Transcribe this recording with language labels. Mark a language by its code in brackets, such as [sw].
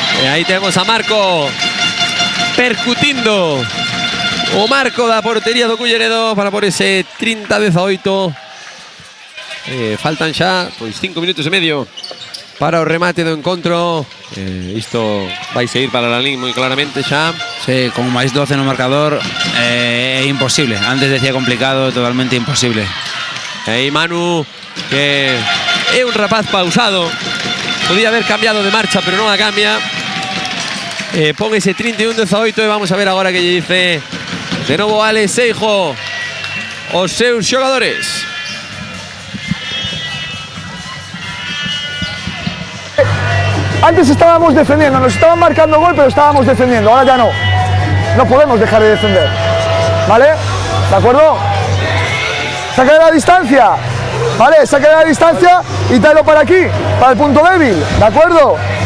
[gl] E aí temos a Marco percutindo o marco da portería do Culleredo para por ese 30-18. Faltan xa pois 5 minutos e medio para o remate do encontro. Isto vai seguir para Lalín moi claramente xa. Sí, con máis 12 no marcador é imposible. Antes decía complicado, totalmente imposible. E aí Manu, que é un rapaz pausado, podía haber cambiado de marcha, pero non a cambia. Pon ese 31-18 e vamos a ver agora que lle dice de novo Alex Seijo os seus xogadores. [es] Antes estábamos defendiendo, nos estaban marcando gol, pero estábamos defendiendo, ahora ya no. No podemos dejar de defender, ¿vale? ¿De acuerdo? Saca de la distancia, ¿vale? Saca de la distancia y tráelo para aquí, para el punto débil, ¿de acuerdo?